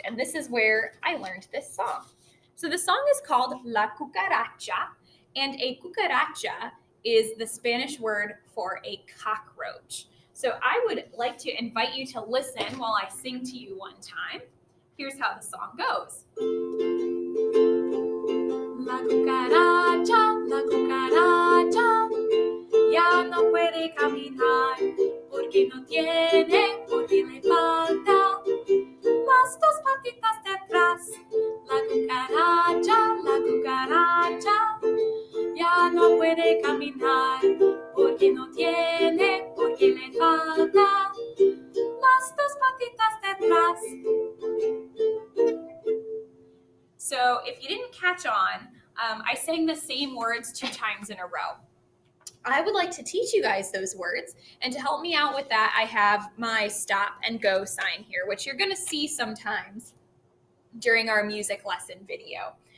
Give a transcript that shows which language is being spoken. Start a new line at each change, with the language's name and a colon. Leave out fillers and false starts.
English: And this is where I learned this song. So the song is called La Cucaracha, and a cucaracha is the Spanish word for a cockroach. So I would like to invite you to listen while I sing to you one time. Here's how the song goes.
Spanish: La cucaracha, ya no puede caminar, porque no tiene, porque le falta las dos patitas de atrás. La cucaracha, ya no puede caminar, porque no tiene, porque le falta las dos patitas de atrás.
English: So if you didn't catch on, I sang the same words 2 times in a row. I would like to teach you guys those words, and to help me out with that, I have my stop and go sign here, which you're going to see sometimes during our music lesson video.